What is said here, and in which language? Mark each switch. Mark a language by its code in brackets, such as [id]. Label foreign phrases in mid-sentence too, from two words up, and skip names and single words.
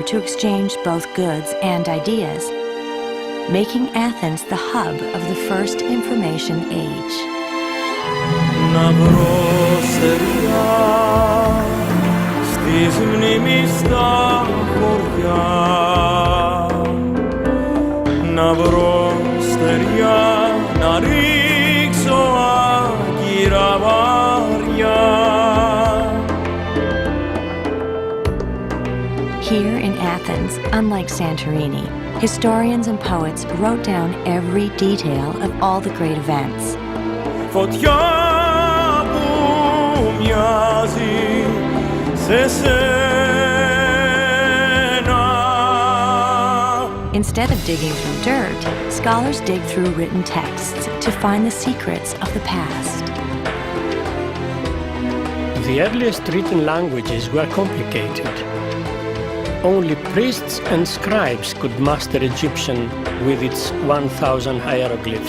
[en] to exchange both goods and ideas, making Athens the hub of the first information age. [el] Να βρω στεριά στις μνήμεις στα χωριά, να βρω στεριά να ρίξω άκυρα βάρια. [en] Here in Athens, unlike Santorini, historians and poets wrote down every detail of all the great events. [el] Φωτιά που μοιάζει σε σένα. [en] Instead of digging through dirt, scholars dig through written texts to find the secrets of the past. The earliest written languages were complicated. Only priests and scribes could master Egyptian with its 1,000 hieroglyphs.